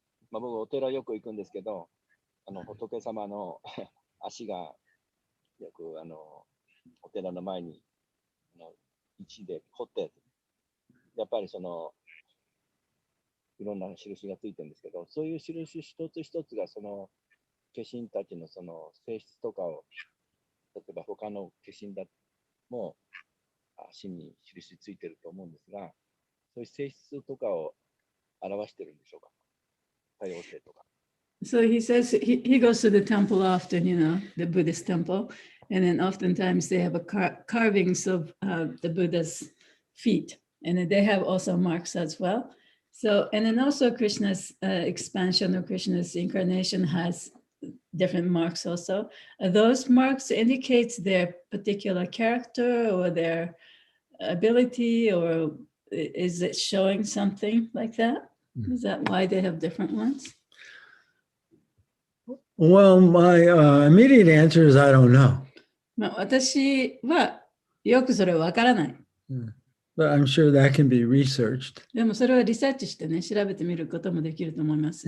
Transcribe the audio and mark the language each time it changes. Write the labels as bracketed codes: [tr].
[ja] 僕お寺よく行くんですけど、仏様の足がよくお寺の前に石で掘ってやっぱりそのいろんな印がついてるんですけど、そういう印一つ一つがその化身たちのその性質とかを、例えば他の化身だも足に印ついてると思うんですが、そういう性質とかを表してるんでしょうか。多様性とか。 [en] So he says he goes to the temple often, the Buddhist temple, and then oftentimes they have carvings of the Buddha's feet, and then they have also marks as well. So, and then also Krishna's expansion or Krishna's incarnation has different marks also. Those marks indicates their particular character or their ability, or is it showing something like that? Is that why they have different ones? Well, my immediate answer is I don't know. [ja] 私はよくそれはわからない。 [en] But I'm sure that can be researched. [ja] でもそれはリサーチしてね、調べてみることもできると思います。